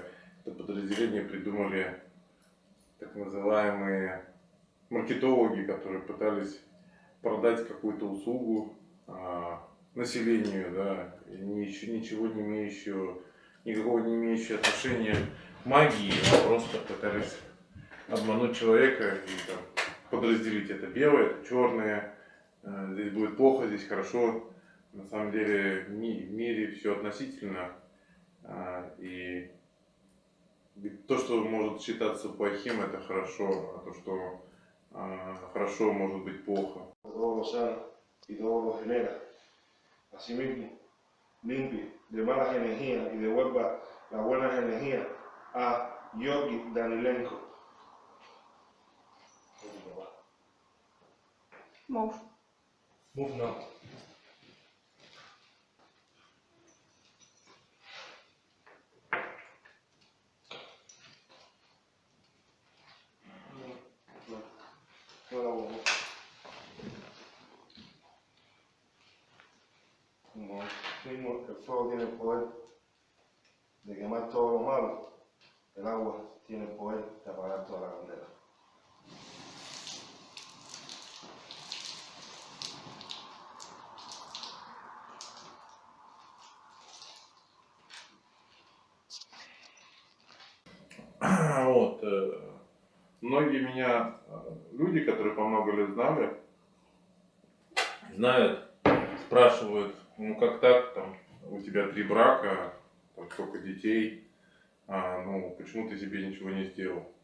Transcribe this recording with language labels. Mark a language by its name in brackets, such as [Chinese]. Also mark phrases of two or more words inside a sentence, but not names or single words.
[Russian] Это подразделение придумали так называемые маркетологи, которые пытались продать какую-то услугу населению, да, ничего не имеющего, никакого не имеющего отношения к магии, а просто пытались обмануть человека и там подразделить: это белое, это черное, здесь будет плохо, здесь хорошо. На самом деле в мире все относительно, и то, что может считаться плохим, это хорошо, а то, что хорошо, может быть плохо. [Spanish] Todo lo sana y todo lo genera. Asimismo, limpie de malas energías y devuelva las buenas energías a Yogi Danilenko. [English] Move. Move now. No la bobo. [Spanish] Como mismo el fuego tiene el poder de quemar todo lo malo, el agua tiene el poder de apagar toda la candela. [Russian] Вот. Многие меня, люди, которые по много лет знают, спрашивают: как так, там, у тебя 3 брака, там, сколько детей, почему ты себе ничего не сделал?